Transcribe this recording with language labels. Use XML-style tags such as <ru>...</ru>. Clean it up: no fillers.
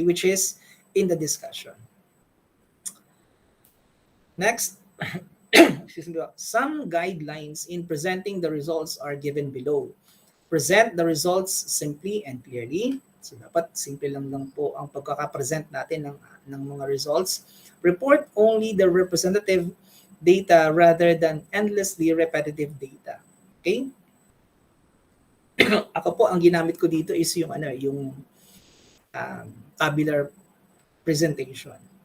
<en>Which is in the discussion. Next, some guidelines in presenting the results are given below. Present the results simply and clearly.</en> <tl>So dapat simple lang po ang pagkaka-present natin ng mga results.</tl> <en>Report only the representative data rather than endlessly repetitive data. Okay?</en> <tl>Ako po ang ginamit ko dito is yung tabular presentation.</tl>